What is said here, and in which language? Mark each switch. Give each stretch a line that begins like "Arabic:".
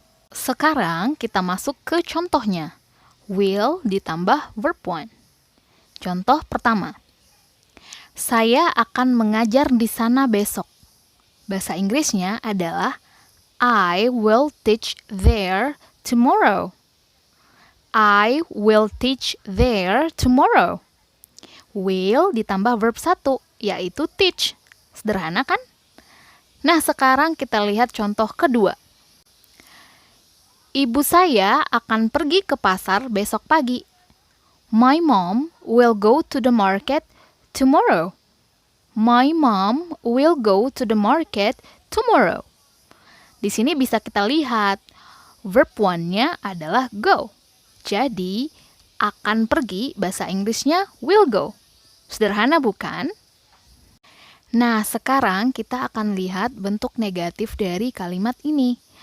Indonesian: Sekarang kita masuk ke contohnya. Will ditambah verb one. Contoh pertama. Saya akan mengajar di sana besok. Bahasa Inggrisnya adalah
English: I will teach there tomorrow. I will teach there tomorrow.
Indonesian: Will ditambah verb 1, yaitu teach. Sederhana kan? Nah, sekarang kita lihat contoh kedua. Ibu saya akan pergi ke pasar besok pagi.
English: My mom will go to the market tomorrow. My mom will go to the market tomorrow.
Indonesian: Di sini bisa kita lihat verb one-nya adalah go. Jadi, akan pergi bahasa Inggrisnya
English: will go.
Indonesian: Sederhana bukan? Nah, sekarang kita akan lihat bentuk negatif dari kalimat ini.